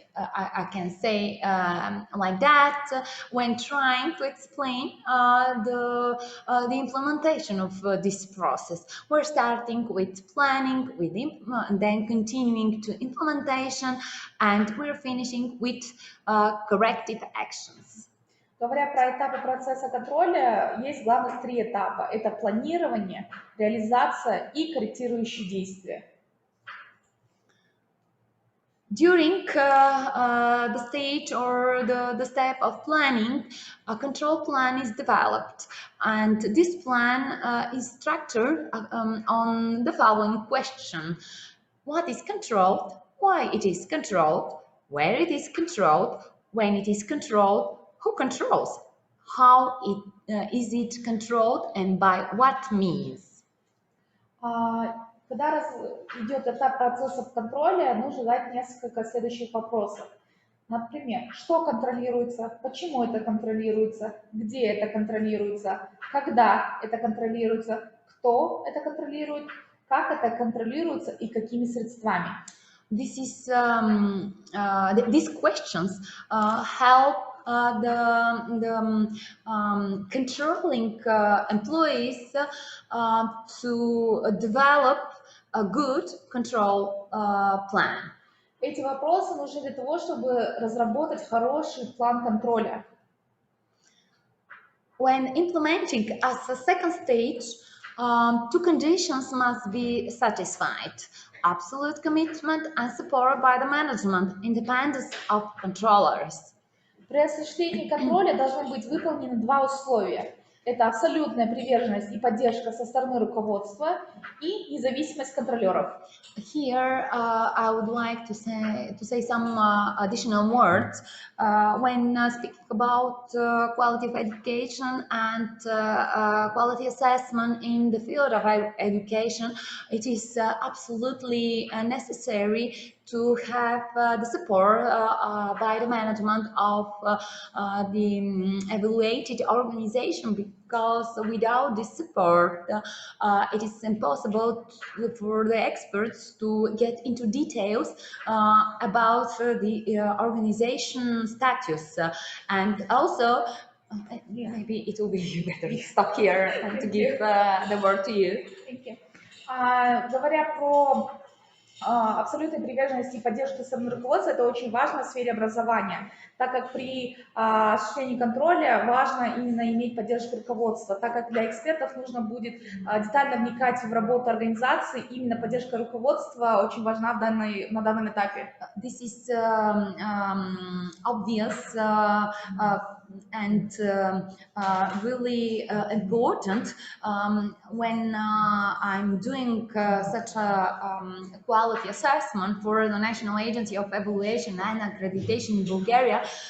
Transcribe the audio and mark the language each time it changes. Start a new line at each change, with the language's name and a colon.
English: I can say like that when trying to explain the implementation of this process. We're starting with planning, and then continuing to implementation, and we're finishing with corrective actions.
Russian: Говоря про этапы процесса контроля, есть главных три этапа. Это планирование, реализация и корректирующие действия.
English: During the stage or the step of planning, a control plan is developed, and this plan is structured on the following question: what is controlled, why it is controlled, where it is controlled, when it is controlled, who controls, how is it controlled, and by what means.
Russian: Когда идет этап процесса контроля, нужно задать несколько следующих вопросов. Например, что контролируется, почему это контролируется, где это контролируется, когда это контролируется, кто это контролирует, как это контролируется и какими средствами.
English: These questions help the controlling employees to develop a good control plan.
Russian: Эти вопросы нужны для того, чтобы разработать хороший план контроля.
English: When implementing as a second stage, two conditions must be satisfied: absolute commitment and support by the management, independence of controllers.
Russian: При осуществлении контроля должны быть выполнены два условия. Это абсолютная приверженность и поддержка со стороны руководства и независимость контролеров.
English: Here, I would like to say some additional words when speaking about quality of education and quality assessment in the field of education. It is absolutely necessary to have the support by the management of the evaluated organization, because without this support it is impossible for the experts to get into details about the organization status. And also maybe it will be better to stop here and to give the word to you. Thank you.
Russian: Говоря про абсолютной приверженности и поддержки со стороны руководства, это очень важно в сфере образования, так как при осуществлении контроля важно именно иметь поддержку руководства, так как для экспертов нужно будет детально вникать в работу организации, именно поддержка руководства очень важна на данном этапе.
English: This is obvious and really important when I'm doing such a quality assessment for the National Agency of Evaluation and Accreditation in Bulgaria.